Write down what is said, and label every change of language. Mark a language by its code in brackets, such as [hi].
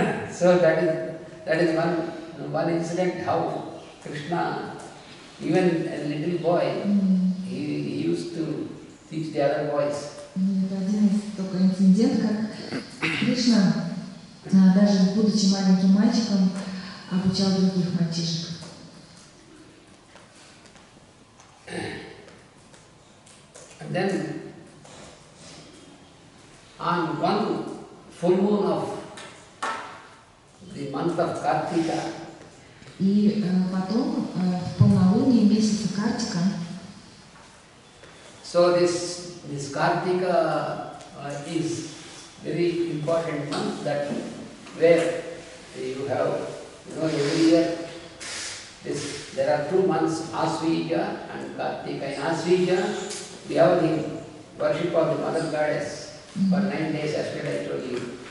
[en] So that is one incident how Krishna, even a little boy, he used to teach the other boys. [ru] Это один из только инцидент, как Кришна, даже будучи маленьким мальчиком, обучал других мальчишек. [en] And then on one full moon of the month of Kartika, [ru] И потом в полнолуние месяца Картика, [en] so this Kartika is very important month that where you have, every year there are 2 months, Asvija and Kartika. In Asvija we have the worship of the Mother Goddess for 9 days, as well I told you.